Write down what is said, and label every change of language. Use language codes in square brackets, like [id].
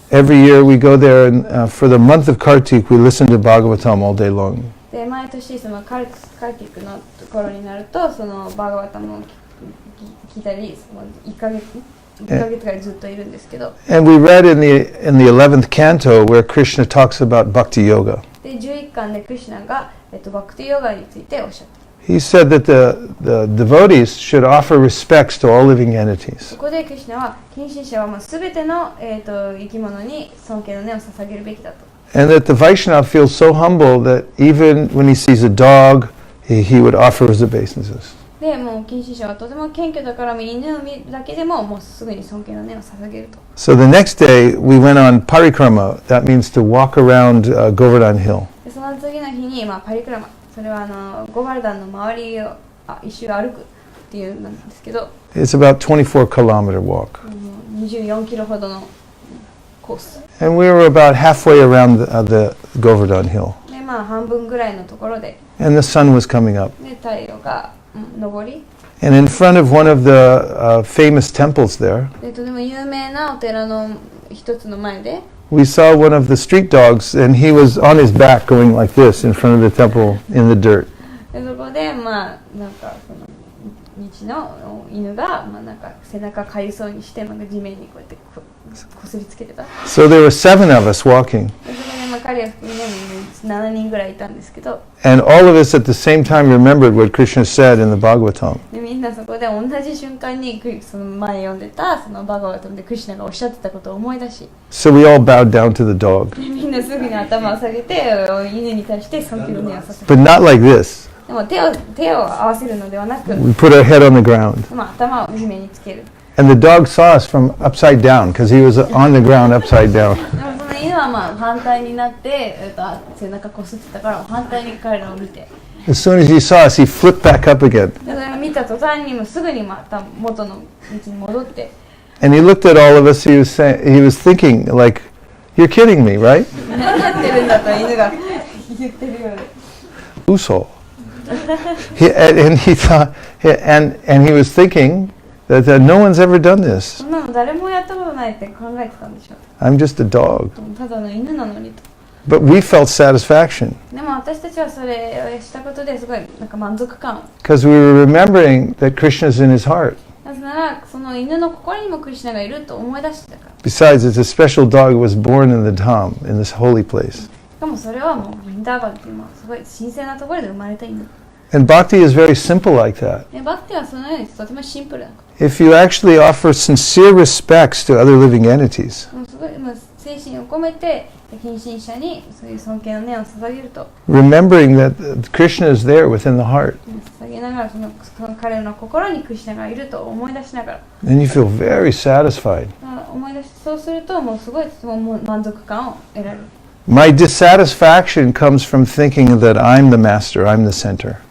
[en] every year we go there, and for the month of Kartik, we listen to Bhagavatam all day long. [ja] で毎年そのカルティックのところになるとそのバーガバタムを聞いたりその1ヶ月ぐらいずっといるんですけど [en] And we read in the 11th canto where Krishna talks about bhakti yoga. [ja] で11巻でクリシュナが、バクティヨガについておっしゃって [en] He said that the devotees should offer respects to all living entities. [ja] そこでクリシュナは献身者はすべての、生き物に尊敬の念を捧げるべきだと [en] And that the Vaishnava feels so humble that even when he sees a dog, he would offer his obeisances. [ja] でもう献身者はとても謙虚だから犬を見るだけでももうすぐに尊敬の念を捧げると [en] So the next day we went on parikrama. That means to walk around Govardhan Hill. [ja] でその次の日に、パリクラマそれはゴバルダンの周りを一周歩くっていうんですけど [en] It's about 24-kilometer walk. [ja] 24キロほどのコース [en] And we were about halfway around the Govardhan Hill. [ja] で半分ぐらいのところで [en] And the sun was coming up. [ja] で太陽が昇り [en] And in front of one of the famous temples there, [ja] でとても有名なお寺の一つの前で [en] we saw one of the street dogs, and he was on his back going like this in front of the temple in the dirt. [ja] でそこでなんかその道の犬がなんか背中かゆそうにして地面にこうやってこすりつけてた。 [en] So there were 7 of us walking, [ja] でそこで彼を含め7人ぐらいいたんですけど、 [en] and all of us at the same time remembered what Krishna said in the Bhagavatam. [ja] でみんなそこで同じ瞬間にその前読んでたそのバガバタムでクリシュナがおっしゃってたことを思い出し、 [en] So we all bowed down to the dog, [ja] でみんなすぐに頭を下げて犬に対して尊敬の念をさせ [en] but not like this. [ja] でも手を合わせるのではなく、 [en] We put our head on the ground, [ja] 頭を地面につける。 [en] and the dog saw us from upside down because he was on the ground upside down. [ja] でもその犬は反対になって、背中こすってたから反対に彼らを見て、 [en] As soon as he saw us, he flipped back up again, [ja] でそれを見た途端にもすぐにまた元の道に戻って、 [en] and he looked at all of us. He was thinking like, "You're kidding me, right?" [ja] 何やってるんだと犬が言ってるようで。 Uso. [en] And he thought, and he was thinking that no one's ever done this. [ja] そんなの誰もやったことないって考えてたんでしょう。 [en] I'm just a dog. [ja] ただの犬なのにと。 [en] But we felt satisfaction [ja] でも私たちはそれをしたことですごいなんか満足感を。 [en] because we were remembering that Krishna's in his heart. [ja] なぜならその犬の心にもクリシュナがいると思い出してたから。 [en] Besides, it's a special dog who was born in the Dham, in this holy place. [ja] しかもそれはもうウィンダーバンっていうすごい神聖なところで生まれた犬。 [en] And bhakti is very simple like that. [ja] でバクティはそのようにとてもシンプルなこ [en] If you actually offer sincere respects to other living entities, [ja] と。もうすごい精神を込めて献身者にそういう尊敬の念を捧げると。 [en] remembering that Krishna is there within the heart, [ja] 捧げながらその彼の心にクリシュナがいると思い出しながら。 [en] then you feel very satisfied. [ja] 思い出しそうするともうすごいもう満足感を得られる。 [en] My dissatisfaction comes from thinking that I'm the master, I'm the center.